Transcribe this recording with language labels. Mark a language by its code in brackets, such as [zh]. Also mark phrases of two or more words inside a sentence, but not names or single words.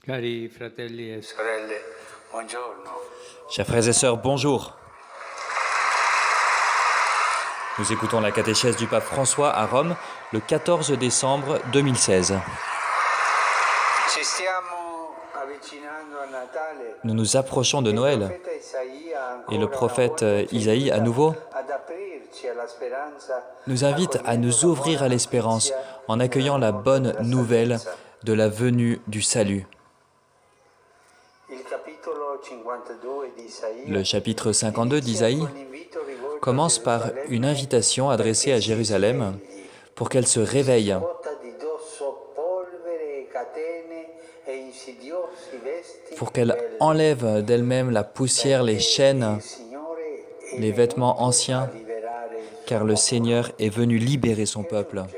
[it] Cari fratelli e sorelle, buongiorno. [fr] Chers frères et sœurs, bonjour. Nous écoutons la catéchèse du pape François à Rome le 14 décembre 2016. [it] Ci stiamo avvicinando a Natale. [fr] Nous nous approchons de Noël et le prophète Isaïe, à nouveau, nous invite à nous ouvrir à l'espérance en accueillant la bonne nouvelle de la venue du salut. Le chapitre 52 d'Isaïe commence par une invitation adressée à Jérusalem pour qu'elle se réveille, pour qu'elle enlève d'elle-même la poussière, les chaînes, les vêtements anciens, car le Seigneur est venu libérer son peuple.